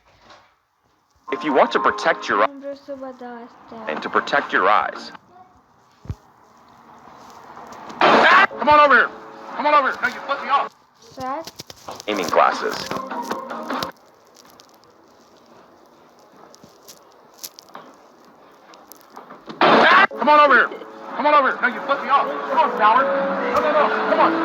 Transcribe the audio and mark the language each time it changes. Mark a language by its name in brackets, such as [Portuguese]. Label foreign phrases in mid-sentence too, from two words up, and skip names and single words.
[English] If you want to protect your eyes [Romanian] Nu vreau să văd astea. [English] and to protect your eyes, Come on over here! Come on over here! Now you flip me off! [Romanian] Stați. [English] aiming glasses. Come on over here! Come on over here! Now you flip me off! Come on, coward! No, no, no! Come on!